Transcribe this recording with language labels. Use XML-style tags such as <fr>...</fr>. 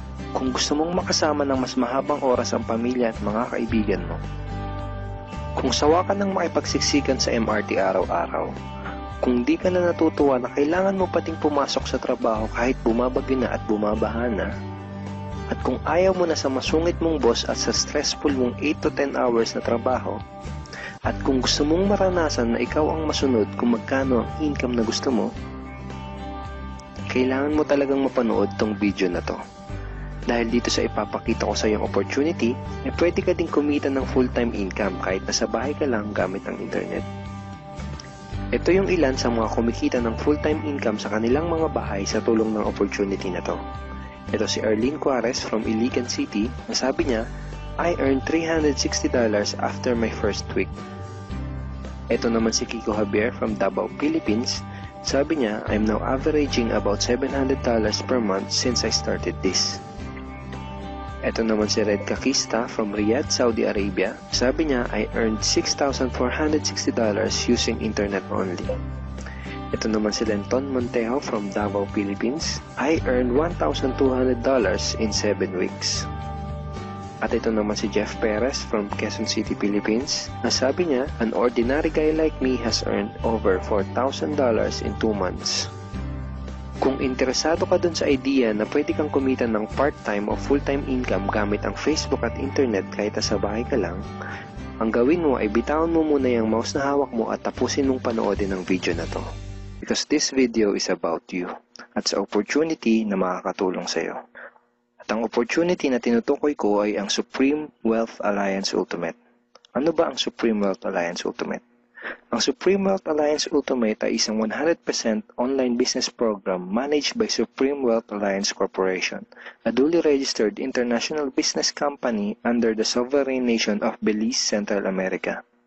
<tl>Kung gusto mong makasama ng mas mahabang oras ang pamilya at mga kaibigan mo, kung sawa ka ng makipagsiksikan sa MRT araw-araw, kung di ka na natutuwa na kailangan mo pating pumasok sa trabaho kahit bumabagyo na at bumabaha na, at kung ayaw mo na sa masungit mong boss at sa stressful mong 8 to 10 hours na trabaho, at kung gusto mong maranasan na ikaw ang masunod kung magkano ang income na gusto mo, kailangan mo talagang mapanood tong video na to. Dahil dito sa ipapakita ko sa iyong opportunity, pwede ka ding kumita ng full-time income kahit nasa bahay ka lang gamit ang internet. Ito yung ilan sa mga kumikita ng full-time income sa kanilang mga bahay sa tulong ng opportunity na to. Ito si Arlene Juarez from Iligan City, na sabi niya,</tl> <en>I earned $360 after my first week.</en> <tl>Ito naman si</tl> <en>Kiko Javier from Davao, Philippines.</en> <tl>Sabi niya,</tl> <en>I'm now averaging about $700 per month since I started this.</en> <tl>Ito naman si</tl> <en>Red Kakista from Riyadh, Saudi Arabia.</en> <tl>Sabi niya,</tl> <en>I earned $6,460 using internet only.</en> <tl>Ito naman si</tl> <en>Lenton Montejo from Davao, Philippines. I earned $1,200 in 7 weeks.</en> <tl>At ito naman si Jeff Perez from Quezon City, Philippines. Nasabi niya,</tl> <en>an ordinary guy like me has earned over $4,000 in 2 months.</en> <tl>Kung interesado ka dun sa idea na pwede kang kumita ng part-time o full-time income gamit ang Facebook at internet kahit sa bahay ka lang, ang gawin mo ay bitawan mo muna yung mouse na hawak mo at tapusin mong panoodin ang video na to.</tl> <en>Because this video is about you</en> <tl>at sa opportunity na makakatulong sa iyo. At ang opportunity na tinutukoy ko ay ang Supreme Wealth Alliance Ultimate. Ano ba ang Supreme Wealth Alliance Ultimate? Ang</tl> <en>Supreme Wealth Alliance Ultimate</en> <tl>ay isang</tl> <en>100% online business program managed by Supreme Wealth Alliance Corporation, a duly registered international business company under the sovereign nation of Belize, Central America.</en>